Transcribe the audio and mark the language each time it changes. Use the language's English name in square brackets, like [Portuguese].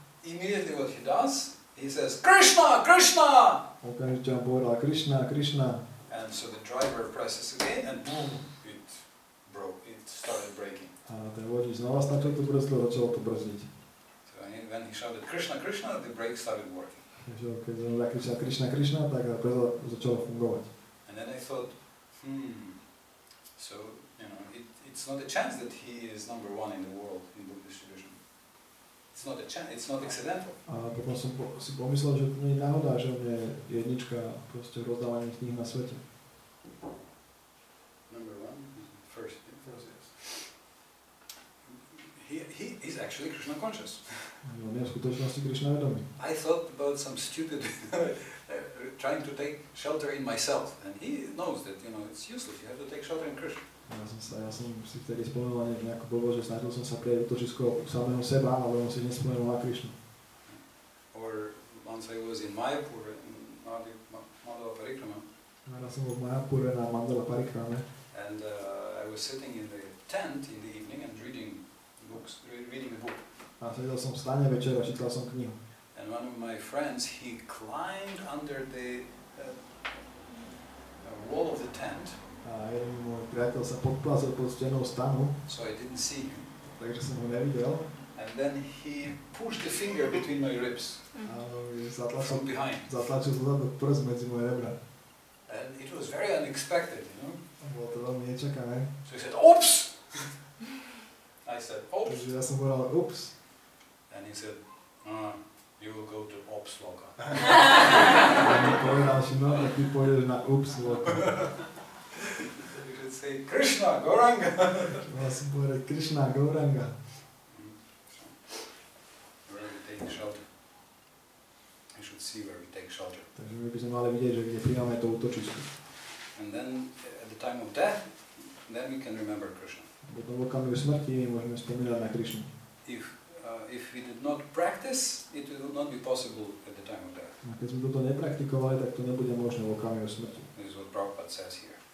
[English] Immediately what he does, he says, Krišna, Krišna! [Slovak] Okamžite vám povedal Krišna, Krišna. [English] And so the driver presses again and boom, it broke, it started braking. [Slovak] A ten vodič znova stlačil tú brzdu a začalo to brzdiť. [English] So when he shouted Krišna, Krišna, the brake started working. [Slovak] Takže keď som zakričal Krišna, Krišna, tak tá brzda začala fungovať. [English] And then I thought, so, it's not a chance that he is number one in the world in book distribution. It's not a chance, it's not accidental. [Slovak] A potom som si pomyslel, že to nie je náhoda, že on je jednička proste v rozdávaní kníh na svete. [English] Number one, first yes. He is actually Krishna conscious. [Slovak] On je v skutočnosti Krišna vedomý. [English] I thought about some stupid trying to take shelter in myself, and he knows that it's useless. You have to take shelter in Krishna. [Slovak] Ja som si vtedy spomenul nejakú blbosť, že snažil som sa prieť útočisko samého seba, ale on si nespomenul na Krišnu. [English] Or once I was in Mayapur in Mandala Parikrama. [Slovak] Ja som bol v Mayapure na Mandala Parikrame. [English] And I was sitting in the tent in the evening and reading a book. [Slovak] A sedel som v stane večer a čítal som knihu. [English] And one of my friends, he climbed under the wall of the tent. [Slovak] A jeden môj priateľ sa podplazil pod stenou stanu. [English] So I didn't see him. [Slovak] Takže som ho nevidel. [English] And then he pushed the finger between my ribs. From behind. [Slovak] Zatlačil zadok prst medzi moje rebra. [English] And it was very unexpected, [Slovak] Bolo to veľmi nečakané. [English] So he said, "Oops!" I said, "Oops." [Slovak] Takže ja som povedal, ups. [English] And he said, "You will go to Ops Loka." [Slovak] A mi povedal si, no, tak ty pôjdeš na ups loka. [English] You should say, Krishna, Gauranga. [Slovak] Mal som povedať Krišna, Gauranga. [English] Where we take shelter. We should see where we take shelter. [Slovak] Takže my by sme mali vidieť, že kde príjmame to útočisko. [English] And then at the time of death, then we can remember Krishna. [Slovak] Potom v okamihu smrti môžeme spomínať na Krišnu. [English] If we did not practice, it would not be possible at the time of death. [Slovak] A keď sme toto nepraktikovali, tak to nebude možné v okamihu smrti. [English] This is what Prabhupada says here.